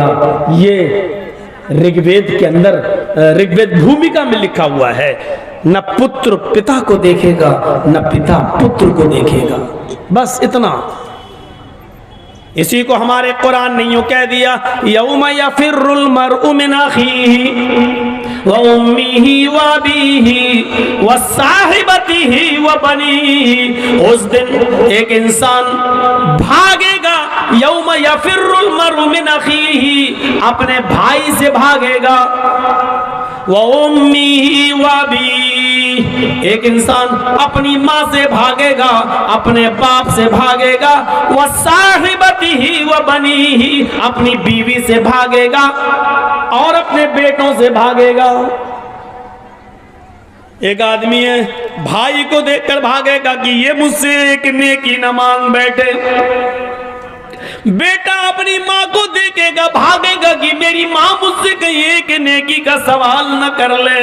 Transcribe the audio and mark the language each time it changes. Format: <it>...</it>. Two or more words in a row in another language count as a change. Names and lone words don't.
<hi>ये ऋग्वेद के अंदर, ऋग्वेद भूमिका में लिखा हुआ है। न पुत्र पिता को देखेगा, न पिता पुत्र को देखेगा। बस इतना। इसी को हमारे कुरान ने यूं कह दिया,</hi> <ar>يوم يفر المرء من أخيه وأمه وأبيه وصاحبته وبنيه.</ar> <hi>उस दिन एक इंसान भागेगा,</hi> <ar>يوم يفر المرء من أخيه,</ar> <hi>अपने भाई से भागेगा,</hi> <ar>وأمه وأبيه,</ar> <hi>एक इंसान अपनी माँ से भागेगा, अपने बाप से भागेगा,</hi> <ar>وصاحبته وبنيه,</ar> <hi>अपनी बीवी से भागेगा और अपने बेटों से भागेगा। एक आदमी है, भाई को देखकर भागेगा कि ये मुझसे एक नेकी न मांग बैठे। बेटा अपनी माँ को देखेगा, भागेगा कि मेरी माँ मुझसे कहीं एक नेकी का सवाल न कर ले।</hi>